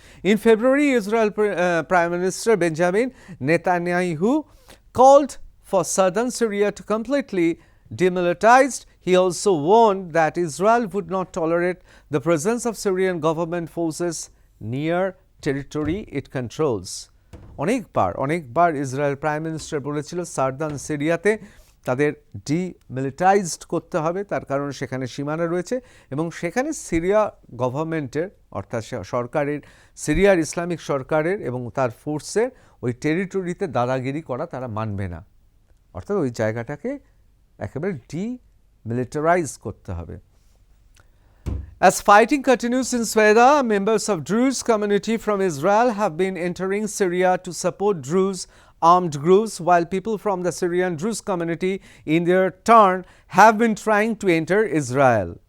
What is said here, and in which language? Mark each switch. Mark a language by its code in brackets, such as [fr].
[en] In February Israel prime minister Benjamin Netanyahu called for southern Syria to completely demilitarized. He also warned that Israel would not tolerate the presence of Syrian government forces near territory it controls. [bn] অনেকবার Israel prime minister বলেছিল southern সিরিয়াতে তাদের demilitarised করতে হবে, তার কারণ সেখানে সীমানা রয়েছে এবং সেখানে সিরিয়া গভর্নমেন্টের অর্থাৎ সরকারের, সিরিয়ার ইসলামিক সরকারের এবং তার ফোর্সের ওই টেরিটরিতে দাদাগিরি করা তারা মানবে না, অর্থাৎ ওই জায়গাটাকে একেবারে ডিমিলিটারাইজ করতে হবে। [en] As fighting continues in Sweda, members of Druze community from Israel have been entering Syria to support Druze armed groups, while people from the Syrian Druze community in their turn have been trying to enter Israel.